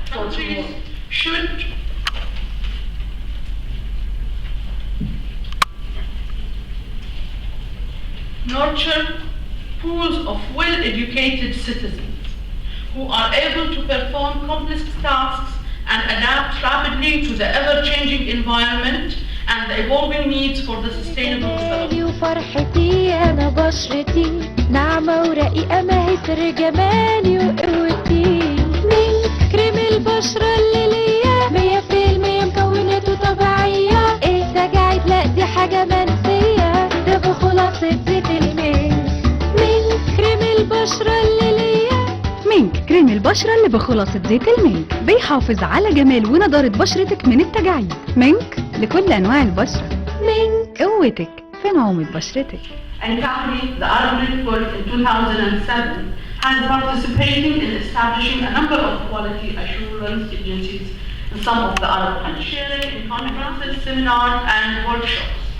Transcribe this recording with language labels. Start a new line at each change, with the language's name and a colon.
English: Countries should nurture pools of well-educated citizens who are able to perform complex tasks and adapt rapidly to the ever-changing environment and the evolving needs for the sustainable development.
Arabic: وفرحتي أنا بشرتي ناعمة ورقيقة ما هي سر جمالي وقوتي من كريم البشرة اللي ليا 100% مكوناته طبيعية التجاعيد لا دي حاجة منسية ده بخلاصة زيت المنك من كريم البشرة اللي ليا مينك كريم البشرة اللي بخلاصة زيت المينك بيحافظ على جمال ونضارة بشرتك من التجاعيد. مينك لكل أنواع البشرة. مينك قوتك في نعومة بشرتك.
English: And currently, the Arab Network in 2007 has participated in establishing a number of quality assurance agencies in some of the Arab countries, sharing in conferences, seminars, and workshops.